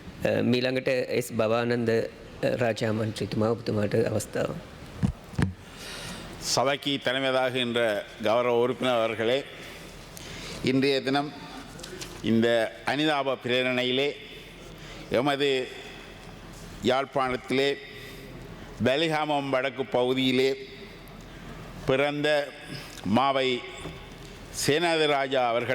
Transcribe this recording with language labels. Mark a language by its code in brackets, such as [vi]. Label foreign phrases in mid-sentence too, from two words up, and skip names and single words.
[si] මීළඟට එස් භවානන්ද රාජා මන්ත්‍රීතුමා ඔබතුමාට අවස්ථාව. [ta] சபைக்கு தலைமையாகின்ற கௌரவ உறுப்பினர் அவர்களே, இன்றைய தினம் இந்த அனிதாப பிரேரணையிலே எமது யாழ்ப்பாணத்திலே பலிகாமம் வடக்கு பகுதியிலே பிறந்த மாவை சேனாதிராஜா அவர்களை